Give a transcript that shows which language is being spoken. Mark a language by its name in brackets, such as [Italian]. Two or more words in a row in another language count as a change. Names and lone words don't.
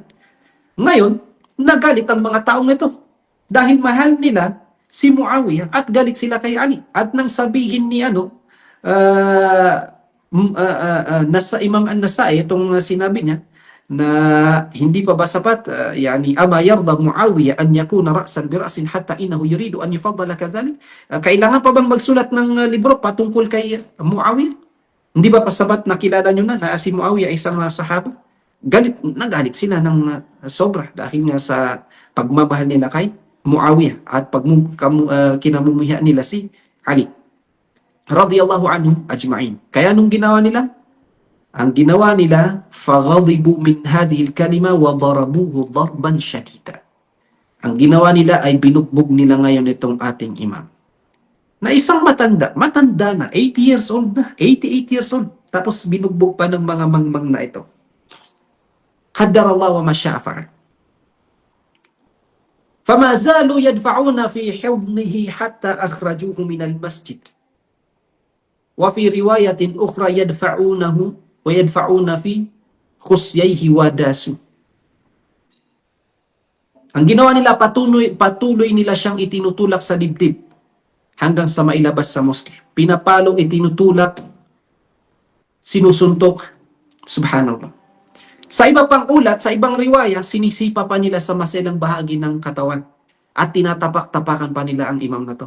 [Filipino] Ngayon, nagalit ang mga taong ito dahil mahal nila si Muawiyah at galit sila kay Ali. At nang sabihin ni nasa Imam An-Nasai, itong sinabi niya, na hindi pa ba sapat, [Arabic] يعني، أما يرضى معاوية أن يكون رأسا برأس حتى إنه يريد أن يفضل كذلك. [Filipino] Kailangan pa bang magsulat ng libro patungkol kay Muawiyah? Hindi ba pa sapat na kilala nyo na si Muawiyah ay isang sahaba? Nagalit sila ng sobra dahil nga sa pagmamahal nila kay Muawiyah at kinamumuhian nila si Ali [Arabic] رضي الله عنه أجمعين. [Filipino] Kaya nung ginawa nila, ang ginawa nila, [Arabic] فغضبوا من هذه الكلمة وضربوه ضربا شديدا. [Filipino] Ang ginawa nila ay binugbog nila ngayon itong ating imam. Na isang matanda na, 80 [English] years old [Filipino] na, 88 [English] years old. [Filipino] Tapos binugbog pa ng mga mangmang na ito. [Arabic] قدر الله وما شاء فعل. فما زالوا يدفعون في حضنه حتى أخرجوه من المسجد. وفي رواية أخرى يدفعونه ويدفعون في خصييه وداسوا. [Filipino] Ang ginawa nila, patuloy nila siyang itinutulak sa dibdib hanggang sa mailabas sa moske. Pinapalong, itinutulak, sinusuntok. Subhanallah. Sa iba pang ulat, sa ibang riwaya, sinisipa pa nila sa maselang bahagi ng katawan at tinatapak-tapakan pa nila ang imam na to.